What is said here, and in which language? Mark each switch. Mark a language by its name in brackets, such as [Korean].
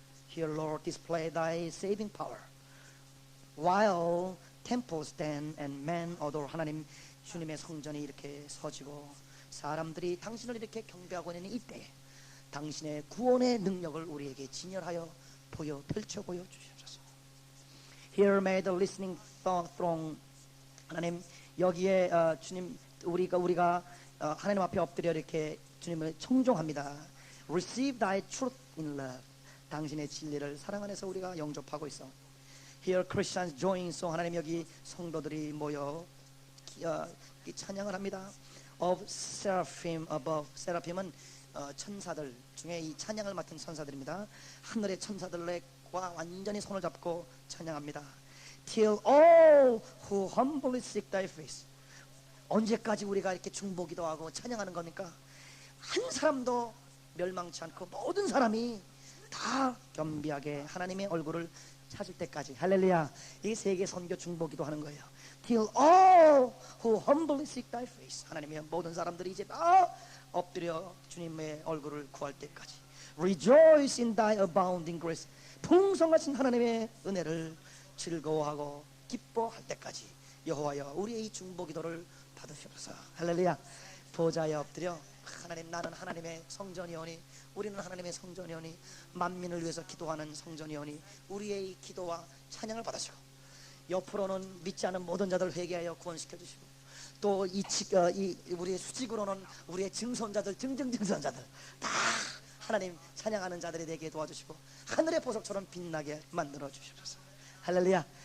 [English] Here, Lord, display thy saving power. While temples stand and men adore. [Korean] 하나님, 주님의 성전이 이렇게 서지고 사람들이 당신을 이렇게 경배하고 있는 이때에 당신의 구원의 능력을 우리에게 진열하여 펼쳐 보여주시옵소서. [English] Here may the listening throng. [Korean] 하나님, 여기에 주님, 우리가 하나님 앞에 엎드려 이렇게 주님을 청종합니다. [English] Receive thy truth in love. [Korean] 당신의 진리를 사랑 안에서 우리가 영접하고 있어. [English] Here Christians join song. [Korean] 하나님, 여기 성도들이 모여 찬양을 합니다. [English] Of seraphim above. [Korean] 세라핌은 천사들 중에 이 찬양을 맡은 천사들입니다. 하늘의 천사들과 완전히 손을 잡고 찬양합니다. [English] Till all who humbly seek thy face. [Korean] 언제까지 우리가 이렇게 중보기도 하고 찬양하는 겁니까? 한 사람도 멸망치 않고 모든 사람이 다 겸비하게 하나님의 얼굴을 찾을 때까지. 할렐루야. 이 세계 선교 중보기도 하는 거예요. [English] Till all who humbly seek thy face. [Korean] 하나님의 모든 사람들이 이제 다 엎드려 주님의 얼굴을 구할 때까지. [English] Rejoice in thy abounding grace. [Korean] 풍성하신 하나님의 은혜를 즐거워하고 기뻐할 때까지 여호와여, 우리의 이 중보기도를 받으시옵소서. 할렐루야. 보좌에 엎드려 하나님, 나는 하나님의 성전이오니, 우리는 하나님의 성전이오니, 만민을 위해서 기도하는 성전이오니, 우리의 이 기도와 찬양을 받으시고, 옆으로는 믿지 않은 모든 자들 회개하여 구원시켜 주시고, 또 우리의 수직으로는 우리의 증손자들, 증증증손자들 다 하나님 찬양하는 자들이 되게 도와주시고 하늘의 보석처럼 빛나게 만들어 주시옵소서. 할렐루야.